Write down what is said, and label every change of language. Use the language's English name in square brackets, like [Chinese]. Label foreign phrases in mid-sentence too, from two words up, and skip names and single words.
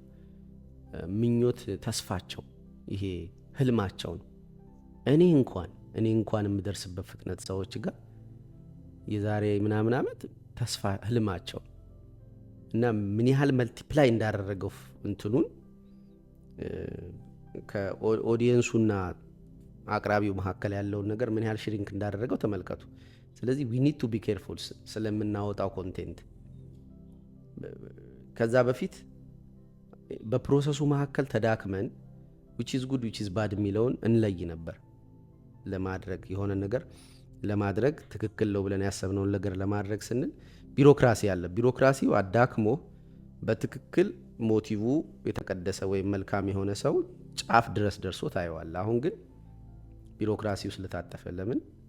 [Amharic] ምኞት ተስፋቸው፣ ይሄ ህልማቸው ነው። እኔ እንኳን የምደርስበት ፍጥነት ሰዎች ጋር የዛሬ ምናምን ዓመት ተስፋ ህልማቸው እና ምን ያህል መልቲፕላይ እንዳደረገው እንትኑን ከኦዲየንሱና አቅራቢው መካከል ያለውን ነገር ምን ያህል ሽሪንክ እንዳደረገው ተመልከቱ። ስለዚህ [English] we need to be careful [Amharic] ስለምናወጣው ኮንቴንት። ከዛ በፊት በፕሮሰሱ መካከል ተዳክመን [English] which is good which is bad [Amharic] የሚለውን እንለይ ነበር። ለማድረግ የሆነ ነገር ለማድረግ ትክክል ነው ብለን ያሰብነውን ነገር ለማድረግ ስንል ቢሮክራሲ አለ። ቢሮክራሲው አዳክሞ በትክክል ሞቲቭ የተቀደሰ ወይም መልካም የሆነ ሰው ጫፍ ድረስ ደርሶ ታየዋል። አሁን ግን ቢሮክራሲው ስለታጠፈ ለምን